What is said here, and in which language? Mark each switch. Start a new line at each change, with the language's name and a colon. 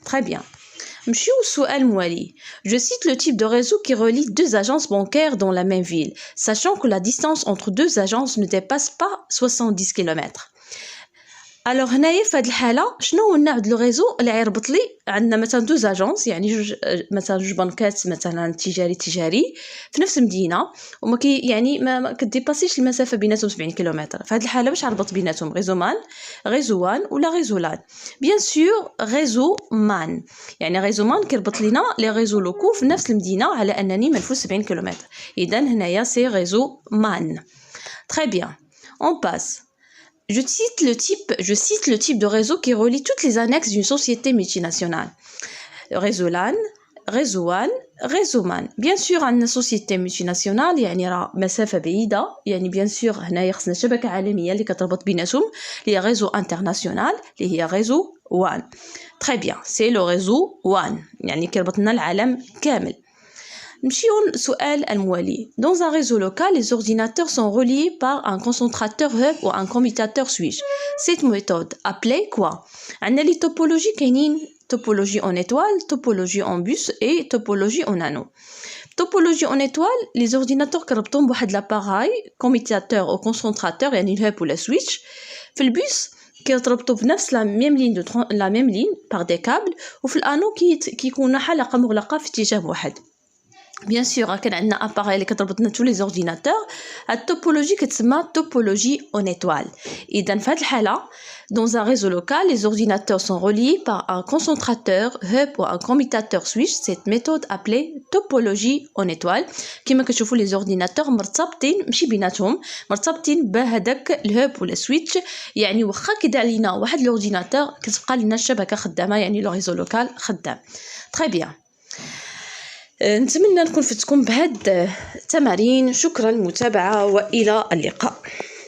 Arabic: Très bien. نمشيو للسؤال الموالي.
French: Je cite le type de réseau qui relie deux agences bancaires dans la même ville, sachant que la distance entre deux agences ne dépasse pas 70 km.
Arabic: alors هنايا في هذه الحاله شنو هو النوع ديال الريزو اللي غيربط لي عندنا مثلا دوز اجونس يعني جوج بنكات مثلا تجاري في نفس المدينه وما يعني ما كديباسيش المسافه بيناتهم 70 كيلومتر. في هذه الحاله باش نربط بيناتهم ريزو مان ريزو وان ولا ريزو لان. بيان سور ريزو مان يعني ريزو مان كيربط لينا لي ريزو لوكو في نفس المدينه على انني منفوذ 70 كيلومتر. اذا هنايا سي ريزو مان. Très bien. On passe.
French: Je cite le type de réseau qui relie toutes les annexes d'une société multinationale. Réseau LAN, réseau WAN, réseau MAN.
Arabic: Bien sûr, عندنا société multinationale يعني راه مسافة بعيدة يعني bien sûr هنايا خصنا شبكة عالمية اللي كتربط بيناتهم اللي هي réseau international اللي هي réseau WAN.
French: Très bien, c'est le réseau WAN يعني كيربط لنا العالم كامل.
Arabic: نمشيو للسؤال الموالي.
French: Dans un réseau local, les ordinateurs sont reliés par un concentrateur hub ou un commutateur switch. Cette méthode appelée quoi?
Arabic: عندنا لي توبولوجي كاينين توبولوجي en étoile, توبولوجي en bus et توبولوجي en anneau. توبولوجي en étoile, les ordinateurs كيربطوهم بواحد لاباراي كوميتاتور او كونسونطراتور يعني الهب ولا سويتش. في البوس كيتربطوا بنفس لا ميم لين par des câbles وفي الانو كيكونوا حلقة مغلقة في اتجاه واحد.
French: Bien sûr, كان عندنا appareil اللي كتربطنا tous les ordinateurs.
Arabic: التوبولوجي كتسمى توبولوجي en étoile.
French: إذا في هذه الحالة dans un réseau local, les ordinateurs sont reliés par un concentrateur, hub ou un commutateur switch. Cette méthode appelée توبولوجي en étoile.
Arabic: كما كتشوفوا les ordinateurs مرتبطين ماشي بيناتهم مرتبطين بهذاك الهب ولا سويتش يعني واخا كيدير علينا واحد الاورديناتور كتبقى لنا الشبكة خدامة يعني لو réseau local خدام.
French: Très bien.
Arabic: نتمنى نكون فتكم بهاد التمارين. شكرا للمتابعة وإلى اللقاء.